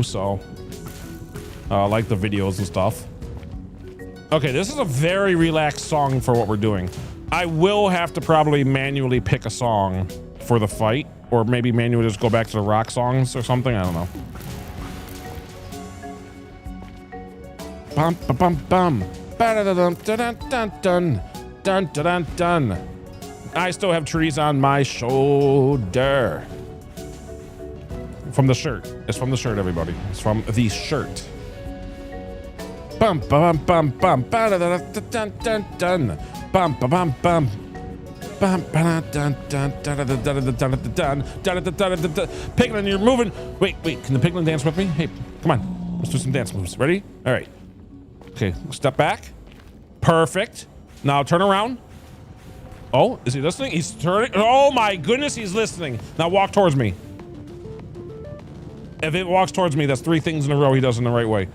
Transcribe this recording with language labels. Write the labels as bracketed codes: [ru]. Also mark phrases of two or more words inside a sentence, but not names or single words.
[en] So like the videos and stuff. Okay, this is a very relaxed song for what we're doing. I will have to probably manually pick a song for the fight, or maybe manually just go back to the rock songs or something. I don't know. Bum bum bum bum. Ba-da-da-dum, dun-dun-dun-dun, dun-dun-dun-dun. I still have trees on my shoulder. From the shirt. It's from the shirt, everybody. It's from the shirt. Bum bum bum bum. Ba-da-da-dun-dun-dun. Bum bum bum bum. Bum ba-da-dun-dun-dun-dun-dun-dun-dun. Dun-dun-dun-dun-dun. Piglin, you're moving. Wait, can the piglin dance with me? Hey, come on. Let's do some dance moves. Ready? All right. Okay, step back. Perfect. Now turn around. Oh, is he listening? He's turning. Oh my goodness, he's listening. Now walk towards me. If it walks towards me, that's 3 things in a row he does in the right way.